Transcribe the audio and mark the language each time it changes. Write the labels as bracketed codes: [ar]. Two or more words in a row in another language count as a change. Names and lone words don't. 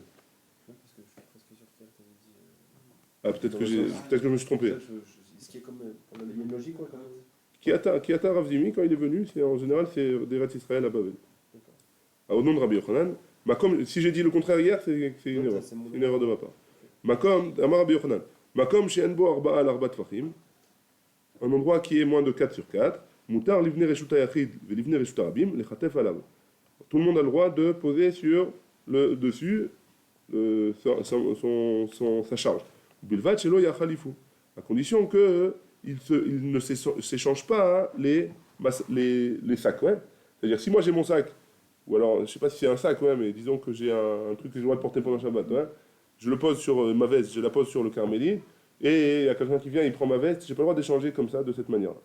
[fr] Parce que je suis presque sûr que tu avais dit. Ah, peut-être que je me suis trompé. Ce qui est comme une logique, quoi, quand même. [he] כי אתא [fr] Rav Dimi, quand il est venu, en général, c'est d'Eretz Israël à Bavel. Ah, au nom de Rabbi Yochanan. Makom, si j'ai dit le contraire hier, c'est une erreur. C'est une erreur de ma part. [he] מקום, אמר רבי יוחנן. מקום, שאין בו ארבעה על ארבעה טפחים. [fr] Un endroit qui est moins de 4 sur 4. [he] מותר לבני רשות היחיד, לבני רשות הרבים, לכתף עליו. [fr] Tout le monde a le droit de poser sur le dessus sa charge. [he] ובלבד שלא יחליפו. [fr] À condition que il ne s'échange pas les sacs. Ouais. C'est-à-dire, si moi j'ai mon sac, ou alors, je ne sais pas si c'est un sac, ouais, mais disons que j'ai un truc que j'ai le droit de porter pendant Shabbat, ouais, je le pose sur ma veste, je la pose sur le Carmélie, et il y a quelqu'un qui vient, il prend ma veste, je n'ai pas le droit d'échanger comme ça, de cette manière-là.